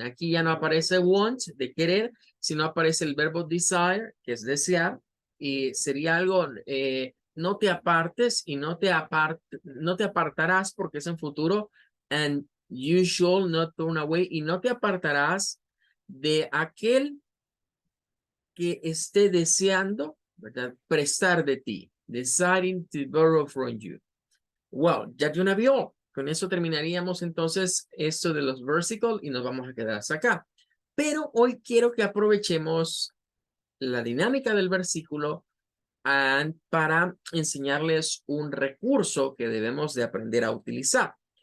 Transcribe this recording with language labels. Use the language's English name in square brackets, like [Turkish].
[Spanish] Aquí ya no aparece want, de querer, sino aparece el verbo desire, que es desear, y sería algo, no te apartes y no te apartarás porque es en futuro, [English] and you shall not turn away, [Spanish] y no te apartarás de aquel que esté deseando, ¿verdad? Prestar de ti, [English] desiring to borrow from you. [Spanish] Well, ya de una vio. Con eso terminaríamos entonces esto de los versicles y nos vamos a quedar hasta acá. Pero hoy quiero que aprovechemos la dinámica del versículo para enseñarles un recurso que debemos de aprender a utilizar.